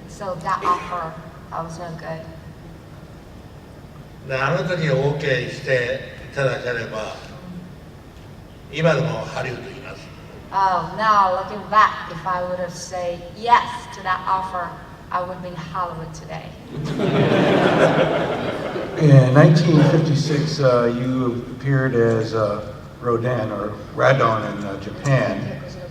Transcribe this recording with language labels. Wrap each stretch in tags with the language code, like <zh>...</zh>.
<en>So that offer was no good.</en> <ja>であの時 OK していただければ今でもハリウッドにいます。</ja> <en>Oh, now looking back, if I would have said yes to that offer, I would be in Hollywood today. In 1956, you appeared as Rodan or Radon in Japan.</en>